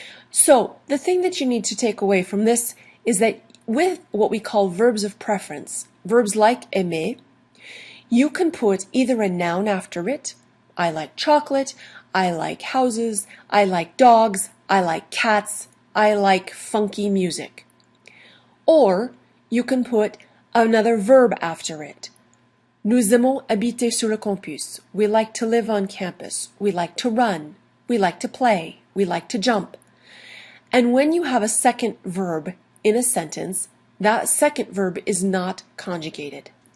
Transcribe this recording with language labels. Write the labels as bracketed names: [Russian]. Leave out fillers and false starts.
[English] So the thing that you need to take away from this is that with what we call verbs of preference, verbs like aimer, you can put either a noun after it. I like chocolate, I like houses, I like dogs, I like cats, I like funky music. Or you can put another verb after it. [French] Nous aimons habiter sur le campus. [English] We like to live on campus. We like to run. We like to play. We like to jump. And when you have a second verb in a sentence, that second verb is not conjugated.